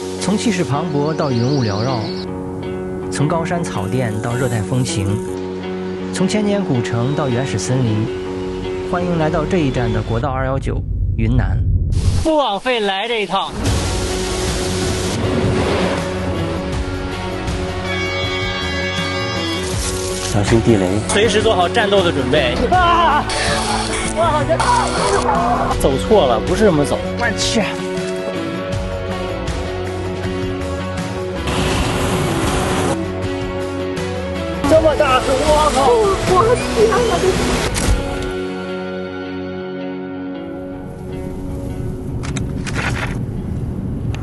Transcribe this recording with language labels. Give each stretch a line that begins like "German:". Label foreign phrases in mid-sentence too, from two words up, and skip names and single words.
Chinese: 從氣勢磅礴到雲霧繚繞，從高山草甸到熱帶風情，從千年古城到原始森林，歡迎來到這一站的國道219雲南。不枉費來這一趟。小心地雷，隨時做好戰鬥的準備。啊！我好像走錯了，不是這麼走。我去！這麼大聲，我靠！我天哪！